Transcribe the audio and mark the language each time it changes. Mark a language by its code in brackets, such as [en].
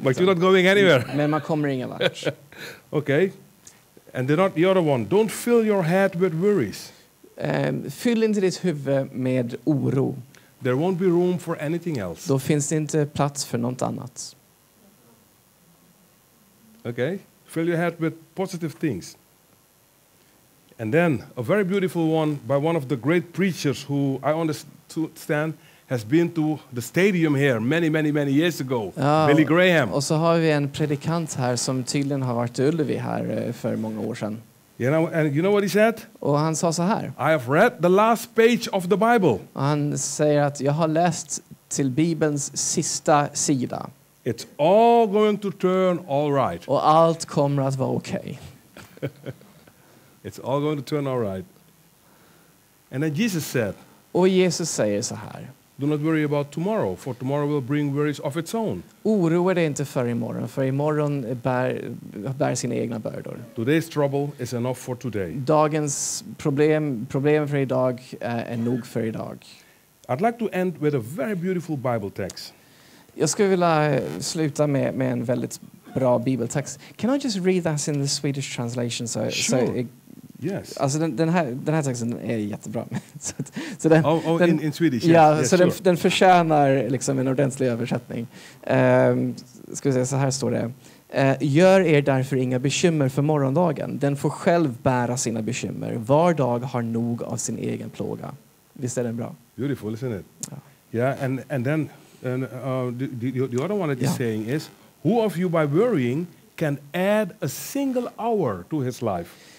[en] but you're not going anywhere. [sv] Men man kommer ingen vart. [en] Okay. And the other one, don't fill your head with worries. [sv] Fyll inte ditt huvud med oro. [en] There won't be room for anything else. [sv] Då finns det inte plats för något annat. [en] Okay? Fill your head with positive things. And then a very beautiful one by one of the great preachers who I understand has been to the stadium here many years ago. [sv] Ja, [en] Billy Graham. [sv] Och så har vi en predikant här som tydligen har varit i Ullevi här för många år sedan. [en] And you know what he said? [sv] Och han sa så här. [en] I have read the last page of the Bible. [sv] Och han säger att jag har läst till Bibelns sista sida. [en] It's all going to turn all right. [sv] Och allt kommer att vara okej. [en] It's all going to turn all right. And then Jesus said, [sv] Och Jesus säger så här. [en] do not worry about tomorrow, for tomorrow will bring worries of its own. [sv] Oroa dig inte för imorgon bär sina egna bördor. [en] Today's trouble is enough for today. [sv] Dagens problem för idag är nog för idag. [en] I'd like to end with a very beautiful Bible text. [sv] Jag skulle vilja sluta med en väldigt bra bibeltext. [en] Can I just read that in the Swedish translation? Sure. Yes. [sv] Alltså den här texten är jättebra. så den, [en] in Swedish. [sv] Ja, [en] yes, [sv] så [en] sure. [sv] den förtjänar liksom en ordentlig översättning. Ska vi säga, så här står det. Gör er därför inga bekymmer för morgondagen. Den får själv bära sina bekymmer. Var dag har nog av sin egen plåga. Visst är den bra? [en] Beautiful, isn't it? [sv] Ja. [en] Yeah, and then the other one that he's saying is, who of you by worrying can add a single hour to his life?